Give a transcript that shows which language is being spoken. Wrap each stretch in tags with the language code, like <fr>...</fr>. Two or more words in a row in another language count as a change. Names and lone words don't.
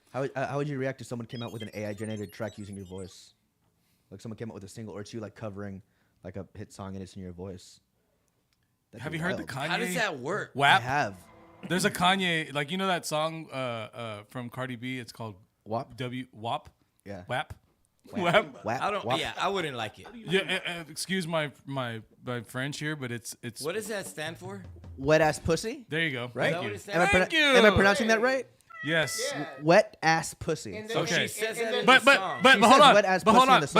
<en>How would you react if someone came out with an AI generated track using your voice? Like someone came out with a single, or it's you like covering like a hit song and it's in your voice. That'd Have be you heard the wild. Kanye? How does that work? I WAP? have. There's a Kanye, like, you know that song from Cardi B? It's called WAP? WAP? Yeah. WAP? WAP. WAP? I don't. WAP. Yeah, I wouldn't like it. Yeah, excuse my French here, but it's. What does that stand for? Wet ass pussy. There you go. Right? Thank you. What it Am I, Thank you. am I pronouncing that right? Yes. Yeah. Wet ass pussy. And then Okay. She says and that then- in But the but song. but, She but hold says on. wet ass But hold pussy in on. the</en>